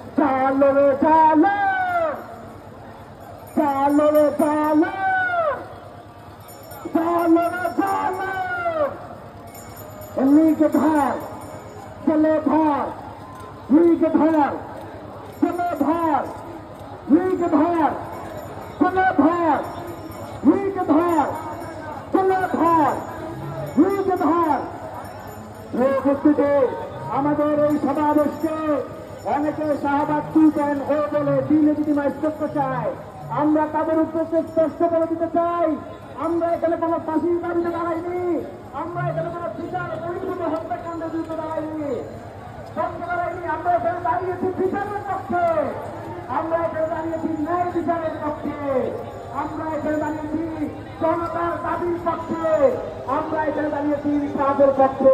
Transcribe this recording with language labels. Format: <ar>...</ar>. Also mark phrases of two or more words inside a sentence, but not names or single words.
<bn>চালো রে চালো, চালো রে চালো, চালো রে চালো। লীগ ধর চলে ধর, লীগ ধর চলে ধর, লীগ ধর চলে ধর, লীগ ধর চলে ধর, লীগ ধর। আমাদের এই সমাবেশকে অনেকে শাহবাগ 2.0 বলে ডিলেজিটিমাইজ করতে চায়। আমরা তাদের উদ্দেশ্যে স্পষ্ট করে দিতে চাই, আমরা এখানে কোনো ফাঁসির দাবিতে দাঁড়াইনি, আমরা এখানে কোনো বিচার পরিপূর্ণ হত্যাকাণ্ডের বিরুদ্ধে দাঁড়াইনি, আমরা এখানে দাঁড়িয়েছি বিচারের পক্ষে, আমরা এখানে দাঁড়িয়েছি ন্যায় বিচারের পক্ষে, আমরা এখানে দাঁড়িয়েছি জনতার দাবির পক্ষে, আমরা এখানে দাঁড়িয়েছি ইনসাফের পক্ষে।</bn>